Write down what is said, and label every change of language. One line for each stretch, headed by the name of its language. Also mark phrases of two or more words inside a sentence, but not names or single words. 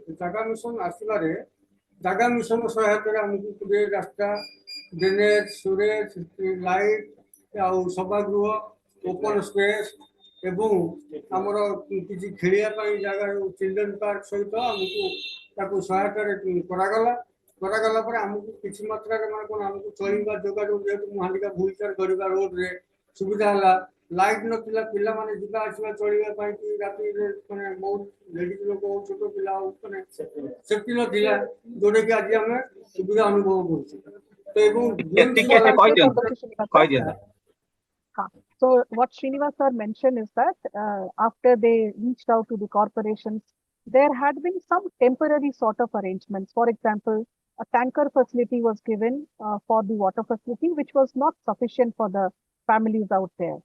Odia: ଜାଗା ମିଶନ ଆସିବାରେ ଜାଗା ମିଶନ ସହାୟତାରେ ଆମକୁ ରାସ୍ତା, ଡ୍ରେନେଜ, ସୁରେଜ, ଲାଇଟ୍ ଆଉ ସଭାଗୃହ,
English: open space
Odia: ଏବଂ ଆମର କିଛି ଖେଳିବା ପାଇଁ ଜାଗା
English: children park
Odia: ସହିତ ଆମକୁ ତାକୁ ସହାୟତାରେ କରାଗଲା ପରେ ଆମକୁ କିଛି ମାତ୍ରାରେ ମାନେ କ'ଣ ଆମକୁ ଚଳିବା ଯୋଗାଯୋଗ, ଯେହେତୁ ମୁଁ ହାଣ୍ଡିକା ଭୁଲଚାର କରିବା ରୋଡରେ ସୁବିଧା ହେଲା। ଲାଇଟ୍ ନଥିଲା, ପିଲାମାନେ ଯିବା ଆସିବା ଚଳିବା ପାଇଁ କି ରାତିରେ ମାନେ ବହୁତ ଲେଡିଜ ଲୋକ ହଉ, ଛୋଟ ପିଲା ହଉ, ମାନେ ସେଫ୍ଟି ନଥିଲା, ଯୋଉଟା କି ଆଜି ଆମେ ସୁବିଧା ଅନୁଭବ କରୁଛୁ। ତ ଏବଂ
English: So what Srinivas sir mentioned is that after they reached out to the corporations, there had been some temporary sort of arrangements. For example, a tanker facility was given for the water facility, which was not sufficient for the families out there.